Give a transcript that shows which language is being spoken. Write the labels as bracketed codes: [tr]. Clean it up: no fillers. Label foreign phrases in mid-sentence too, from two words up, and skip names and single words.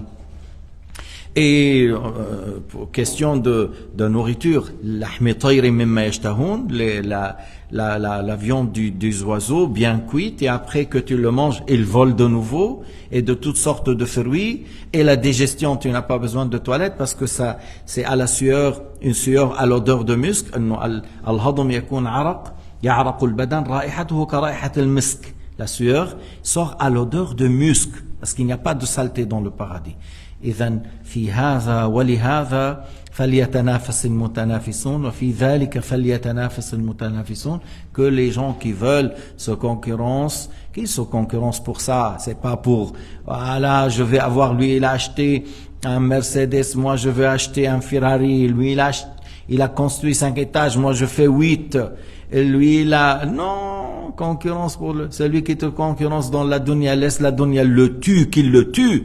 [fr] Et pour question de nourriture, la viande des oiseaux bien cuite, et après que tu le manges, il vole de nouveau, et de toutes sortes de fruits. Et la digestion, tu n'as pas besoin de toilette parce que ça, c'est à la sueur, une sueur à l'odeur de musc. [ar] الهضم يكون عرق، يعرق البدن رائحته كرائحة المسك. [fr] La sueur sort à l'odeur de musc parce qu'il n'y a pas de saleté dans le paradis. [ar] إذن في هذا ولهذا فليتنافس المتنافسون وفي ذلك فليتنافس المتنافسون. [fr] Que les gens qui veulent se concurrencent, qu'ils se concurrencent pour ça. C'est pas pour voilà, je vais avoir, lui il a acheté un Mercedes, moi je veux acheter un Ferrari, lui il a construit 5 étages, moi je fais 8. Et lui non, concurrence pour celui qui te concurrence dans la dunya, laisse la dunya le tue, qu'il le tue.